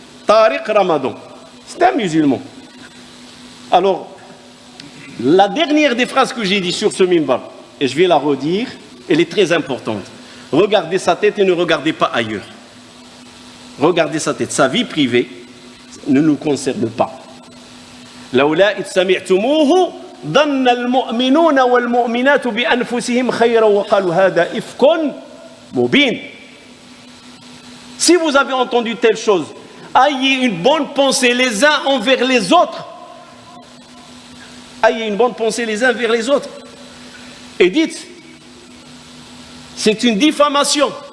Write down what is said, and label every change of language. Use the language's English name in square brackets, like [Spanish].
[French] Tariq Ramadan, c'est un musulman. Alors, la dernière des phrases que j'ai dit sur ce minbar, et je vais la redire, elle est très importante. Regardez sa tête et ne regardez pas ailleurs. Regardez sa tête. Sa vie privée ne nous concerne pas. [Arabic] لولا إذ سمعتموه ظن المؤمنون والمؤمنات بأنفسهم خيرا وقالوا هذا إفك مبين. [French] Si vous avez entendu telle chose, ayez une bonne pensée les uns envers les autres. Ayez une bonne pensée les uns envers les autres. Et dites, c'est une diffamation.